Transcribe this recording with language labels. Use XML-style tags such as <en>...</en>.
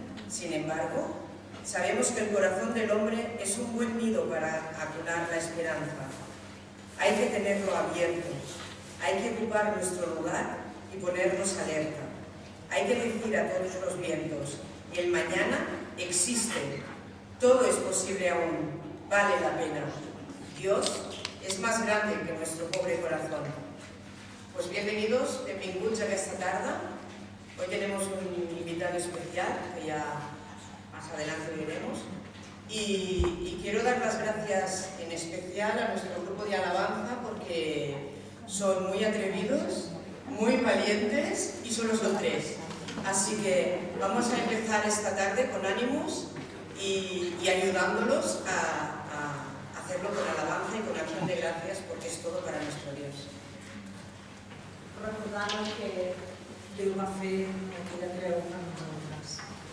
<es>Sin embargo, sabemos que el corazón del hombre es un buen nido para acunar la esperanza. Hay que tenerlo abierto, hay que ocupar nuestro lugar y ponernos alerta. Hay que decir a todos los vientos, el mañana existe, todo es posible aún, vale la pena. Dios</es> <ca>és més</ca> <es>grande que nuestro pobre corazón. Pues bienvenidos,</es> <ca>benvinguts</ca> <es>a esta tarda. Hoy tenemos un invitado especial, que ya más adelante veremos. Y quiero dar las gracias en especial a nuestro grupo de alabanza porque son muy atrevidos, muy valientes y solo son 3. Así que vamos a empezar esta tarde con ánimos y ayudándolos a hacerlo con alabanza y con acción de gracias, porque es todo para nuestro Dios.</es> <ca>Recordant que Déu va fer aquella creu per nosaltres.</ca>